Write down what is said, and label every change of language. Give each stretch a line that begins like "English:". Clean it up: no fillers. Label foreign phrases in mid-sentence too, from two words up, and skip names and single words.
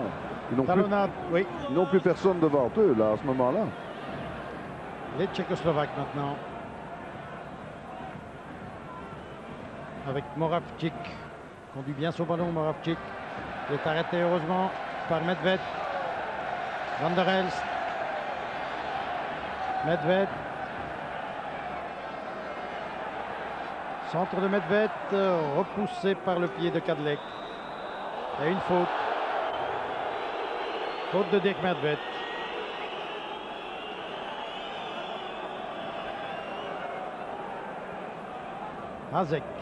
French: Ils n'ont plus personne devant eux là, à ce moment-là. Les Tchécoslovaques maintenant. Avec Moravcik. Conduit bien son ballon, Moravcik. Il est arrêté heureusement par Medved. Van der Elst. Medved. Centre de Medved, repoussé par le pied de Kadlec. Et une faute. Faute de Dirk Medved. Hazek.